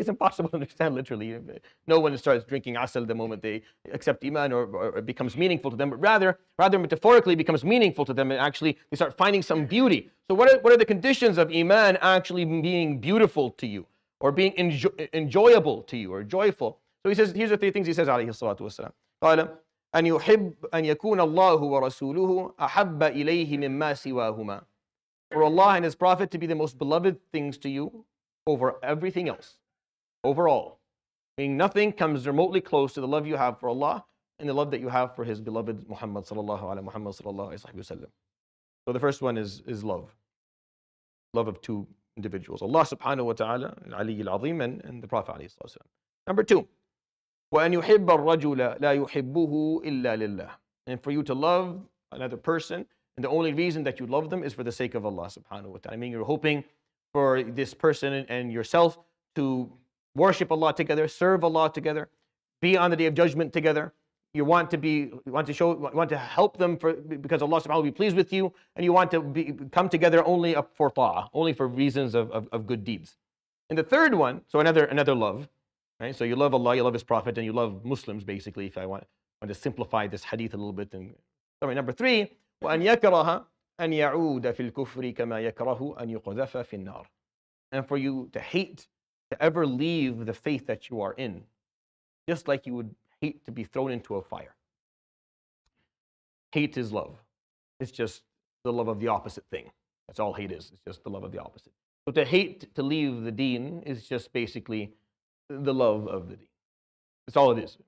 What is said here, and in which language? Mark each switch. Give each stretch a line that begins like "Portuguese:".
English: It's impossible to understand literally. No one starts drinking asal the moment they accept Iman or it becomes meaningful to them, but rather metaphorically becomes meaningful to them, and actually they start finding some beauty. So what are the conditions of Iman actually being beautiful to you, or being enjoyable to you, or joyful? So he says, here's the three things he says,
Arabic: عليه الصلاة والسلام. قال أن يكون الله ورسوله أحب إليه مما سواهما.
English: For Allah and His Prophet to be the most beloved things to you over everything else, overall. Meaning nothing comes remotely close to the love you have for Allah and the love that you have for His beloved Muhammad sallallahu alaihi wasallam. So the first one is love. Love of two individuals, Allah subhanahu wa ta'ala,
Arabic: عليه العظيم,
English: and the Prophet alayhi salatu wasallam. Number two,
Arabic: وأن يحب الرجل لا يحبه إلا لله.
English: And for you to love another person, and the only reason that you love them is for the sake of Allah subhanahu wa ta'ala. You're hoping for this person and yourself to worship Allah together, serve Allah together, be on the Day of Judgment together. You want to help them because Allah subhanahu wa ta'ala will be pleased with you, and you want to come together only for ta'ah, only for reasons of good deeds. And the third one, so another love, right? So you love Allah, you love His Prophet, and you love Muslims, basically, if I want to simplify this hadith a little bit. Number three,
Arabic: وأن يكره أن يعود في الكفر كما يكره أن يقذف في النار.
English: And for you to hate to ever leave the faith that you are in, just like you would hate to be thrown into a fire. hate is love. It's just the love of the opposite thing. That's all hate is. It's just the love of the opposite. So to hate to leave the deen is just basically the love of the deen. That's all it is.